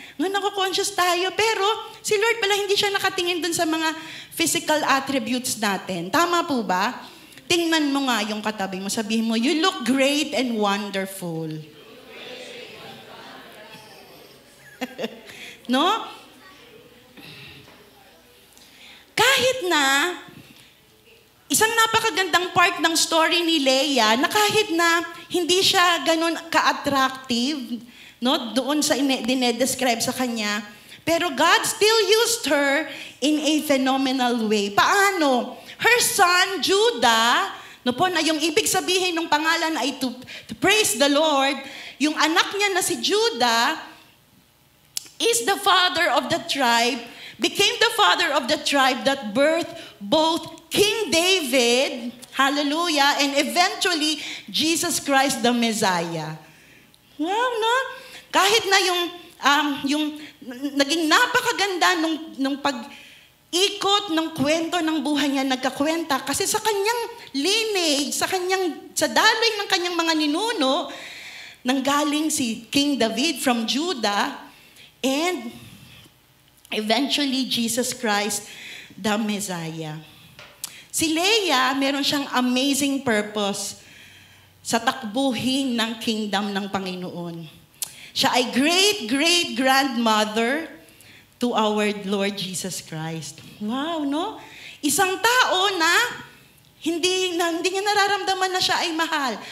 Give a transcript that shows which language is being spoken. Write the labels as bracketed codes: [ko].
[tl] Ngayon ako conscious tayo. Pero si Lord pala hindi siya nakatingin dun sa mga physical attributes natin. Tama po ba? Tingnan mo nga yung katabi mo. Sabihin mo, [en] you look great and wonderful. No? [tl] Kahit na isang napakagandang part ng story ni Leah na kahit na hindi siya ganun ka-attractive, no, doon sa dinedescribe sa kanya, pero [en] God still used her in a phenomenal way. [tl] Paano? [en] Her son, Judah, [tl] no po, na yung ibig sabihin ng pangalan ay [en] to praise the Lord, [tl] yung anak niya na si [en] Judah is the father of the tribe, became the father of the tribe that birthed both King David, hallelujah, and eventually Jesus Christ the Messiah. Wow, no? [tl] Kahit na yung naging napakaganda nung pag-ikot ng kwento ng buhay niya, nagkakwenta, kasi sa kanyang lineage, sa daloy ng kanyang mga ninuno, nanggaling si King David [en] from Judah, and eventually Jesus Christ the Messiah. [tl] Si Leah, meron siyang amazing purpose sa takbuhin ng kingdom ng Panginoon. Siya ay [en] great-great-grandmother to our Lord Jesus Christ. Wow, no? [tl] Isang tao na hindi niya nararamdaman na siya ay mahal.